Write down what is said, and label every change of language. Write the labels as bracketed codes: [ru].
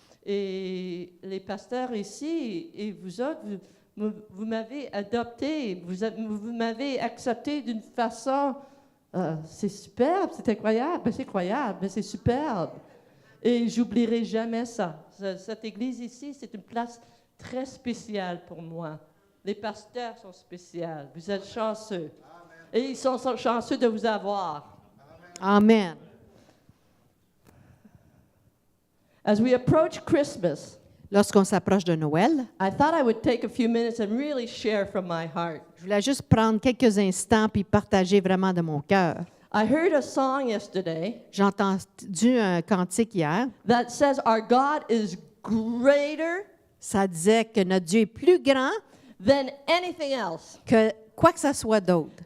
[fr] Et les pasteurs ici, et vous autres, vous m'avez adopté, vous m'avez accepté d'une façon, c'est superbe, c'est incroyable, c'est incroyable, mais c'est superbe. Et j'oublierai jamais ça. Cette église ici, c'est une place très spéciale pour moi. Les pasteurs sont spéciaux. Vous êtes chanceux. Amen. Et ils sont chanceux de vous avoir. Amen. [en] As we approach Christmas, [fr] lorsqu'on s'approche de Noël, [en] I thought I would take a few minutes and really share from my heart. [fr] Je voulais juste prendre quelques instants puis partager vraiment de mon cœur. [en] I heard a song yesterday. [fr] J'ai entendu un cantique hier. [en] That says our God is greater. [fr] Ça disait que notre Dieu est plus grand [en] than anything else. [fr] Que quoi que ça soit d'autre.